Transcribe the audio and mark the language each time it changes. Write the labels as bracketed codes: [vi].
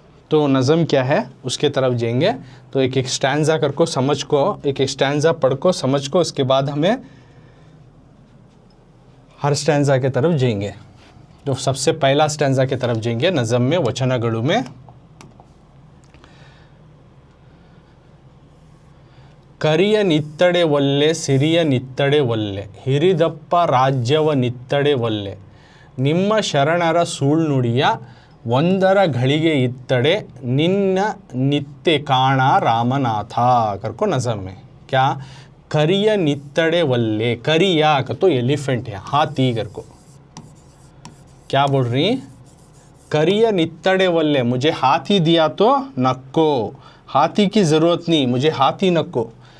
[hi] तो नज़म क्या है उसके तरफ जाएंगे. तो एक एक स्टैंजा कर को समझ को, एक एक स्टैंजा पढ़ को समझ को, उसके बाद हमें हर स्टैंजा के तरफ जाएंगे. तो सबसे पहला स्टैंजा के तरफ जाएंगे नज़म में, वचनगढ़ में. [kn] ಕರಿಯ ನಿತ್ತಡೆ ಒಲ್ಲೆ, ಸಿರಿಯ ನಿತ್ತಡೆ ಒಲ್ಲೆ, ಹಿರಿದಪ್ಪ ರಾಜ್ಯವ ನಿತ್ತಡೆ ಒಲ್ಲೆ, ನಿಮ್ಮ ಶರಣರ ಸುಳ್ನುಡಿಯ ಒಂದರ ಘಳಿಗೆ ಇತ್ತಡೆ, ನಿನ್ನ ನಿತ್ಯ ಕಾಣ ರಾಮನಾಥ. [hi] करको नज़म में क्या, [kn] करिया नित्तड़े वल्ले, [hi] करिया का तो एलिफेंट है, हाथी करको. क्या बोल रही, [kn] करिया नित्तड़े वल्ले, [hi] मुझे हाथी दिया तो नक्को, हाथी की ज़रूरत नहीं, मुझे हाथी नक्को.